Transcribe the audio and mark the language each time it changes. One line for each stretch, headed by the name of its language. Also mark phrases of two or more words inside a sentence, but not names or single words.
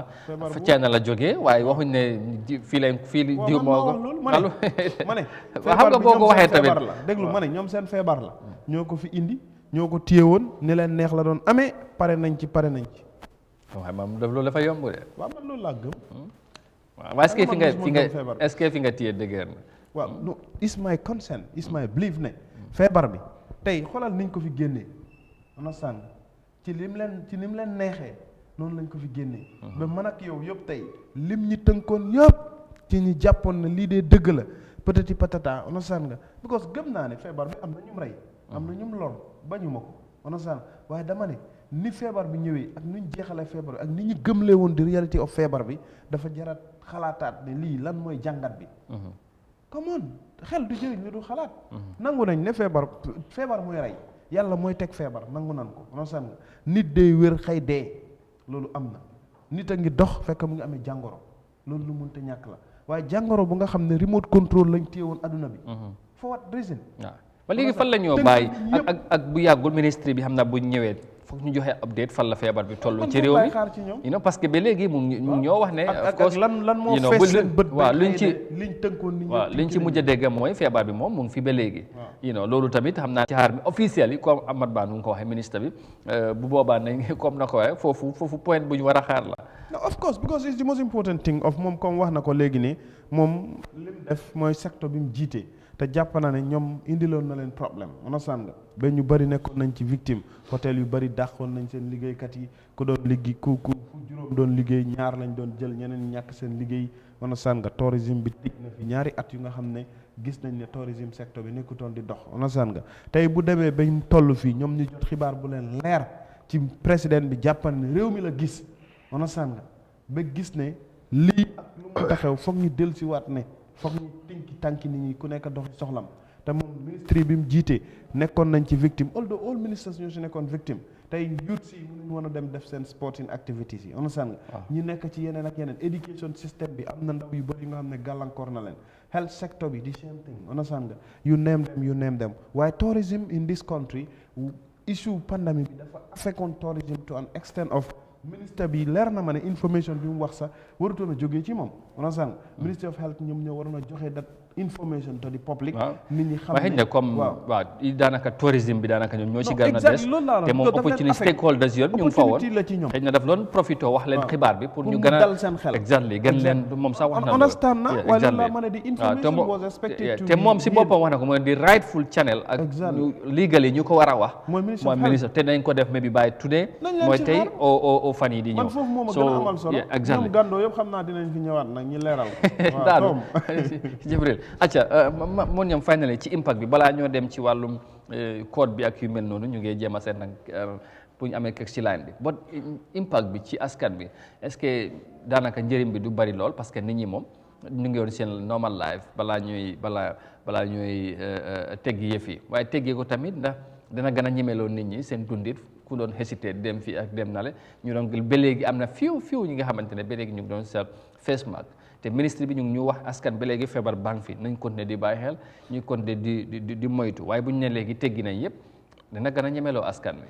Wolof: fa China la jógee waaye waxuñ ne fii diw moo ko. ma ne xam nga boo ko waxee tamit déglu ma ne ñoom seen feebar la. ñoo ko fi indi ñoo ko téye woon ni leen neex la doon amee pare nañ ci. waaye maam loolu dafa yomb de. waaw man loolu laa gëm. waaw est-ce que fi nga téye dëgër na. waaw
English: no is my concern is my belief
Wolof: ne feebar bi tey xoolal niñ ko fi génnee understand ci ni mu leen neexee noonu lañ ko fi génnee ba man ak yow yëpp tey lim ñi tënkoon yëpp ci ñi jàppoon na lii dee dëgg la peut-être patata understand nga because gëm naa ne feebar bi am na ñum rey am na ñum lor bañu ma ko understand waaye dama ne ni feebar bi ñëwee ak ni ñu jeexalee feebar bi ak ni ñu gëmlee woon di
English: reality of
Wolof: feebar bi dafa jarat xalaataat ne lii lan mooy jàngat bi
English: come on
Wolof: xel du jëriñ lu du xalaat nangu nañ ne feebar mooy rey yàlla mooy teg feebar nangu nan ko nosan nga nit day wér xëy dee loolu am na nit a ngi dox fekk mu ngi amee jàngoro loolu lu mënta ñàkk la waaye jàngoro bu nga xam ne
English: remote control
Wolof: lañ téye woon adduna bi
English: for what reason
Wolof: ba léegi fan la ñoo bàyyi ak bu yàggul ministre bi xam naa bu ñëwee foog ñu joxe update fan la feebar bi toll ci réew mi parce que ba léegi mu ñoo wax ne
English: of course
Wolof: lan moo fees seen bët waaw liñ tënkoon nit ñi waaw liñ ci mujj a dégg mooy feebar bi moom mu ngi fi ba léegi loolu tamit xam naa ci xaar mi officiel yi comme Amat Bah nu ngi ko waxee ministre bi bu boobaa nañ comme na ko waxee foofu point bu ñu war a xaar la
English: of course because it's the most important thing of
Wolof: moom comme wax na ko léegi nii moom li mu def mooy secteur bi mu jiite te jàpp na ne ñoom indiloon na leen problème understand nga ba ñu bëri nekkoon nañ ci
French: victime hôtel
Wolof: yu bëri dàqoon nañ seen liggéeykat yi ku doon liggéey ku juróom doon liggéey ñaar lañ doon jël ñeneen ñàkk seen liggéey understand nga tourisme bi tëj na fi ñaari at yu nga xam ne gis nañ ne
French: tourisme secteur
Wolof: bi nekkutoon di dox understand nga tey bu demee ba ñu toll fii ñoom ñu jot xibaar bu leen leer ci président bi jàppal ne réew mi la gis understand nga ba gis ne lii ak lu mu taxew foog ñu dellusiwaat ne foog ñu tànki nit ñi ku nekk doxi soxlam te moom ministre bi mu jiite nekkoon nañ ci victime
English: although all ministers
Wolof: ñoo si nekkoon victime tey youth si mënuñ mën a dem def seen
English: sporting activities
Wolof: yi understand nga ñi nekk ci yeneen ak yeneen
English: education system
Wolof: bi am na ndaw yu bëri yu nga xam ne gàllankoor na leen
English: health sector
Wolof: bi
English: the same thing
Wolof: understand nga
English: you name them
Wolof: waaye
English: tourism in this country issue
Wolof: pandemic bi dafa affectoon tourism
English: to an extent of
Wolof: ministre bi leer na ma ne information bi mu wax sax warutoon a jógee ci moom understand
English: ministry of health
Wolof: ñoom ñoo waroon a joxe
English: that information to the public
Wolof: nit ñi xam ne comme waaw daanaka tourisme bi daanaka ñoom ñoo ci gën a des te moom
English: opportunity stakeholders
Wolof: yoon ñu ngi fa woon xëy na daf doon profité wax leen xibaar bi pour ñu gën a dal seen xel exactly gën leen moom sax wax na understand na waaye loolu laa mën a di
English: information was expected to
Wolof: te moom si boppam wax na ko mooy di
English: rightful channel
Wolof: ak legally ñu ko war a wax mooy ministre te nañ ko def
English: maybe by today
Wolof: mooy tey o fan yi di ñëw man foofu moom a gën a amal solo ñoom gàndoo yëpp xam naa dinañ fi ñëwaat nag ñi leeral daal Jibril acca moo ñam finally ci impact bi balaa ñoo dem ci wàllum code bi ak yu mel noonu ñu ngi jéem a seet nag pour ñu amee kek ci line bi
English: but impact
Wolof: bi ci askan bi est-ce que daanaka njëriñ bi du bari lool parce que nit ñi moom ñu ngi woon seen
English: normal life
Wolof: balaa ñuy teggi yëf yi waaye teggee ko tamit ndax dina gën a ñemeloo nit ñi seen dundit ku doon hésité dem fii ak dem nale ñu doon ba léegi am na fiw ñi nga xamante ne ba léegi ñu ngi doon sel
English: face mask
Wolof: te ministre bi ñu ngi ñu wax askan ba léegi feebar baa fi nañ continuer di bàyyi xel ñu continuer di moytu waaye bu ñu ne léegi teggi nañ yëpp dina gën a ñemeloo askan wi.